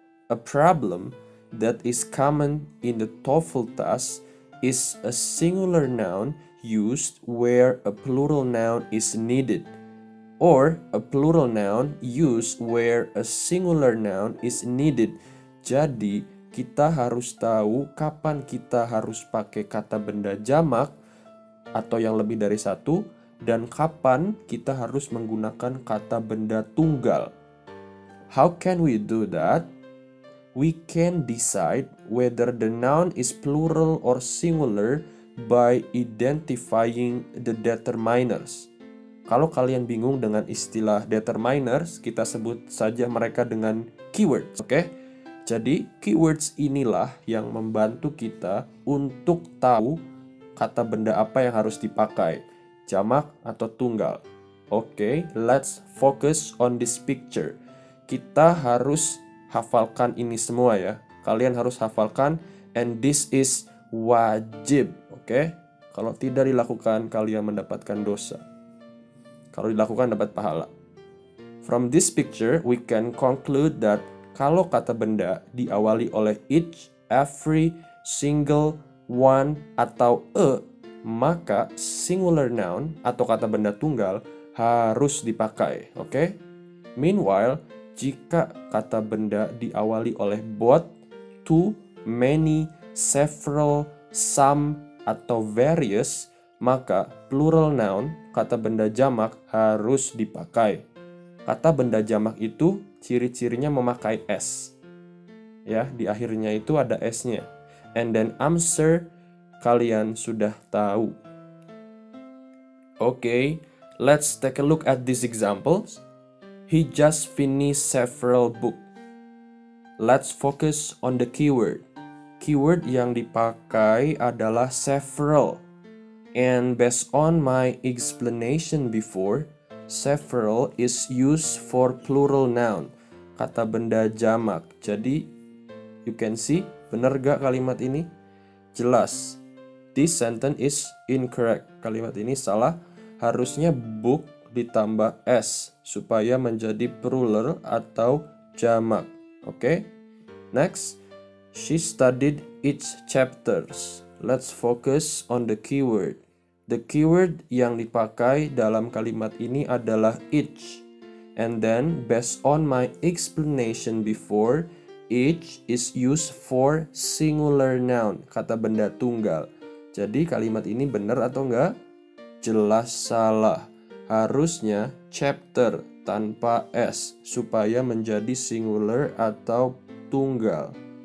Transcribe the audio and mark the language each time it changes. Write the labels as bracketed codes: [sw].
[en] A problem that is common in the TOEFL test is a singular noun used where a plural noun is needed, or a plural noun used where a singular noun is needed. [id] Jadi, kita harus tahu kapan kita harus pakai kata benda jamak atau yang lebih dari satu, dan kapan kita harus menggunakan kata benda tunggal. [en] How can we do that? We can decide whether the noun is plural or singular by identifying the determiners. [id] Kalau kalian bingung dengan istilah determiners, kita sebut saja mereka dengan keywords, oke? Jadi, keywords inilah yang membantu kita untuk tahu kata benda apa yang harus dipakai, jamak atau tunggal. [en] Oke, let's focus on this picture. [id] Kita harus hafalkan ini semua ya. Kalian harus hafalkan, [en] and this is [id] wajib, oke? Kalau tidak dilakukan, kalian mendapatkan dosa. Kalau dilakukan, dapat pahala. [en] From this picture, we can conclude that [id] kalau kata benda diawali oleh each, every, single, one, atau a, maka singular noun atau kata benda tunggal harus dipakai, oke? Meanwhile, jika kata benda diawali oleh both, two, many, several, some, atau various, maka plural noun, kata benda jamak, harus dipakai. Kata benda jamak itu ciri-cirinya memakai S. Ya, di akhirnya itu ada S-nya. [en] And then answer, [id] kalian sudah tahu. [en] Okay, let's take a look at these examples. He just finished several books. Let's focus on the keyword. [id] Keyword yang dipakai adalah several. [en] And based on my explanation before, several is used for plural noun, [id] kata benda jamak. Jadi, [en] you can see, [id] benar gak kalimat ini? Jelas. [en] This sentence is incorrect. [id] Kalimat ini salah. Harusnya book ditambah S supaya menjadi plural atau jamak. Oke? [en] Next, she studied each chapters. Let's focus on the keyword. The keyword [id] yang dipakai dalam kalimat ini adalah each. [en] And then, based on my explanation before, each is used for singular noun, [id] kata benda tunggal. Jadi kalimat ini benar atau enggak? Jelas salah. Harusnya chapter tanpa S supaya menjadi singular atau tunggal.